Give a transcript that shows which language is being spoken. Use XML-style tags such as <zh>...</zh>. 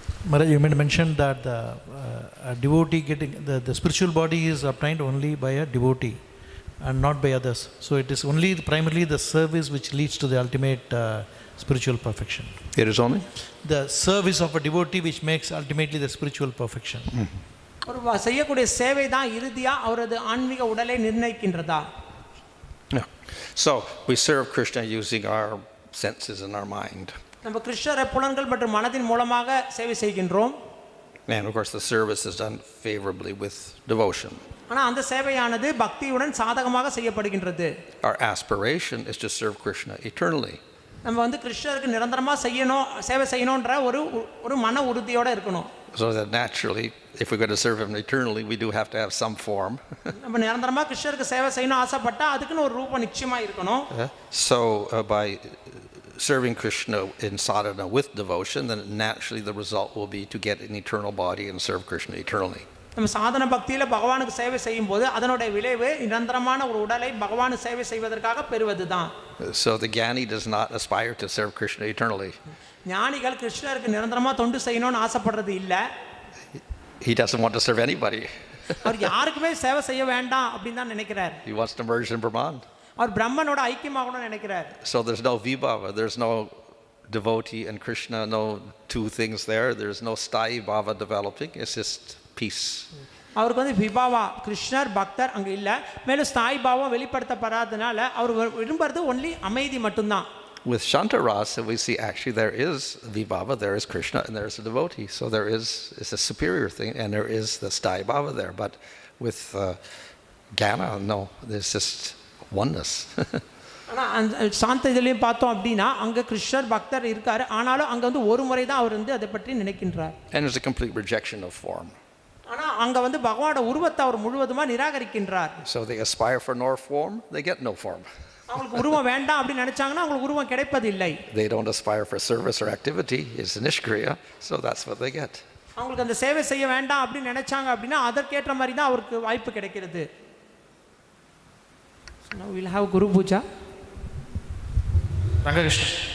<en>Maharaj, you mentioned that a devotee getting the spiritual body is obtained only by a devotee and not by others. So it is only primarily the service which leads to the ultimate spiritual perfection. It is only The service of a devotee which makes ultimately the spiritual perfection.</en> <ta>ஒரு செய்யக்கூடிய சேவை தான் இறுதியா அவரது ஆன்மீக உடலை நிர்ணயிக்கின்றதா?</ta> <en>Yeah. So we serve Krishna using our senses and our mind.</en> <ta>நம்ம கிருஷ்ணரை புலன்கள் மற்றும் மனதின் மூலமாக சேவை செய்கின்றோம்.</ta> <en>And of course the service is done favorably with devotion.</en> <ta>ஆனா அந்த சேவையானது பக்தியுடன் சாதகமாக செய்யப்படுகின்றது.</ta> <en>Our aspiration is to serve Krishna eternally.</en> <ta>நம்ம வந்து கிருஷ்ணருக்கு நிரந்தரமா செய்யணும், சேவை செய்யணும்ன்ற ஒரு மன உறுதியோட இருக்கணும்.</ta> <en>So that naturally, if we're going to serve him eternally, we do have to have some form.</en> <ta>நம்ம நிரந்தரமா கிருஷ்ணருக்கு சேவை செய்யணும் ஆசைப்பட்டா அதுக்குன்னு ஒரு ரூபம் நிச்சயமா இருக்கணும்.</ta> <en>So by serving Krishna in sadhana with devotion, then naturally the result will be to get an eternal body and serve Krishna eternally.</en> <ta>நம்ம சாதன பக்தியில பகவானுக்கு சேவை செய்யும்போது அதனுடைய விளைவு நிரந்தரமான ஒரு உடலை பகவானுக்கு சேவை செய்வதற்காக பெறுவதுதான்.</ta> <en>So the Jnani does not aspire to serve Krishna eternally.</en> <ta>ஞானிகள் கிருஷ்ணருக்கு நிரந்தரமா தொண்டு செய்யணும்னு ஆசைப்படுறது இல்ல.</ta> <en>He doesn't want to serve anybody.</en> <ta>அவர் யாருக்குமே சேவை செய்ய வேண்டாம் அப்படின்னு தான் நினைக்கிறார்.</ta> <en>He wants to merge in Brahman.</en> <ta>அவர் பிரம்மனோட ஐக்கியமாகணும்னு நினைக்கிறார்.</ta> <en>So there's no vibhava, there's no devotee and Krishna, no two things there. There's no sthayi bhava developing. It's just peace.</en> <ta>அவருக்கு வந்து விபாவா கிருஷ்ணர் பக்தர் அங்க இல்ல, மேலும் ஸ்தாயி பாவம் வெளிப்படுத்தப்படாதனால அவர் விரும்புறது ஒன்லி அமைதி மட்டும்தான்.</ta> <en>With Shantarasa, we see actually there is vibhava, there is Krishna, and there is a devotee. So there is a superior thing, and there is the sthayi bhava there. But with Jnana, no, there's just oneness.</en> <ta>ஆனா அந்த சாந்த இதுலயும் பார்த்தோம் அப்படின்னா அங்க கிருஷ்ணர் பக்தர் இருக்காரு, ஆனாலும் அங்க வந்து ஒரு முறை தான் அவர் வந்து அதை பற்றி நினைக்கின்றார்.</ta> <en>And there's a complete rejection of form.</en> <ta>ஆனா அங்க வந்து பகவானோட உருவத்தை அவர் முழுவதுமா நிராகரிக்கின்றார்.</ta> <en>So they aspire for no form, they get no form.</en> <ta>அவங்களுக்கு உருவம் வேண்டாம் அப்படி நினைச்சாங்கன்னா அவங்களுக்கு உருவம் கிடைப்பதில்லை.</ta> <en>They don't aspire for service or activity, it's nishkriya, so that's what they get.</en> <ta>அவங்களுக்கு அந்த சேவை செய்ய வேண்டாம் அப்படி நினைச்சாங்க அப்படின்னா அதற்கேற்ற மாதிரி தான் அவருக்கு வாய்ப்பு கிடைக்கிறது.</ta> <en>So now we'll have Guru Puja. Rangakrishna.</en>